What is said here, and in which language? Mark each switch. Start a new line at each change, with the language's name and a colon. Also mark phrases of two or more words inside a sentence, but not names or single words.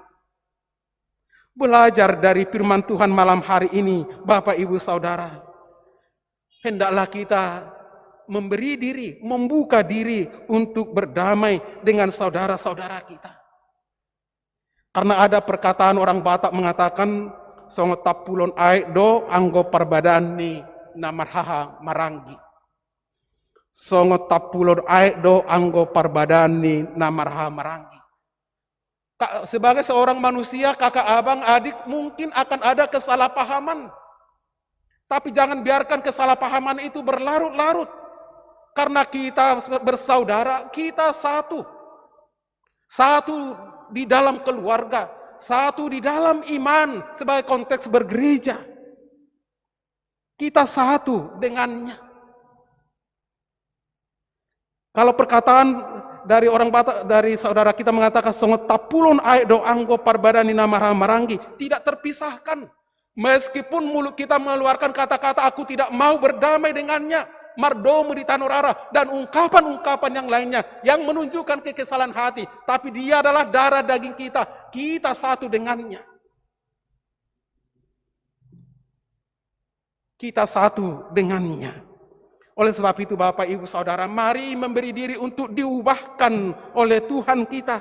Indonesian: Belajar dari firman Tuhan malam hari ini, Bapak Ibu Saudara. Hendaklah kita memberi diri, membuka diri untuk berdamai dengan saudara-saudara kita. Karena ada perkataan orang Batak mengatakan,
Batak Toba: songo tapulon aek do anggo perbadaan ni namarhaha marangi. Songo tapulon aek do anggo perbadaan ni namarhaha marangi.
Indonesian: Sebagai seorang manusia, kakak, abang, adik, mungkin akan ada kesalahpahaman. Tapi jangan biarkan kesalahpahaman itu berlarut-larut. Karena kita bersaudara, kita satu. Satu di dalam keluarga, satu di dalam iman sebagai konteks bergereja. Kita satu dengannya. Kalau perkataan dari orang Batak, dari saudara kita mengatakan
Batak Toba: songot tapulon aek do anggo parbadani namara marangi,
Indonesian: tidak terpisahkan. Meskipun mulut kita mengeluarkan kata-kata aku tidak mau berdamai dengannya,
Batak Toba: mardomu di tanurara,
Indonesian: dan ungkapan-ungkapan yang lainnya yang menunjukkan kekesalan hati, tapi dia adalah darah daging kita, kita satu dengannya. Kita satu dengannya. Oleh sebab itu Bapak Ibu Saudara, mari memberi diri untuk diubahkan oleh Tuhan kita.